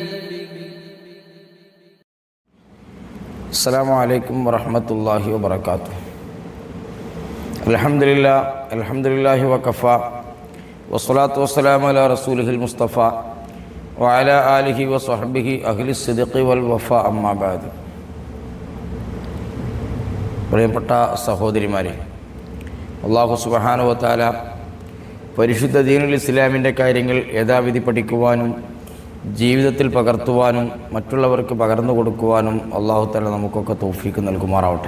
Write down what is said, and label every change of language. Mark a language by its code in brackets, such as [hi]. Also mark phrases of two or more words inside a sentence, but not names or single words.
[ar] السلام عليكم ورحمة الله وبركاته. الحمد لله وكفى والصلاة والسلام على رسوله المصطفى وعلى آله وصحبه أهل الصدق والوفاء أما بعد. [ml] പ്രിയപ്പെട്ട സഹോദരിമാരെ, [ar] الله سبحانه وتعالى [ml] പരിശുദ്ധ ദീനുൽ ഇസ്ലാമിൻ്റെ കാര്യങ്ങൾ യഥാവിധി പഠിക്കുവാനും ജീവിതത്തിൽ പകർത്തുവാനും മറ്റുള്ളവർക്ക് പകർന്നു കൊടുക്കുവാനും [ar] الله تعالى [ml] നമുക്കൊക്കെ തൗഫീക്ക് നൽകുമാറാവട്ടെ.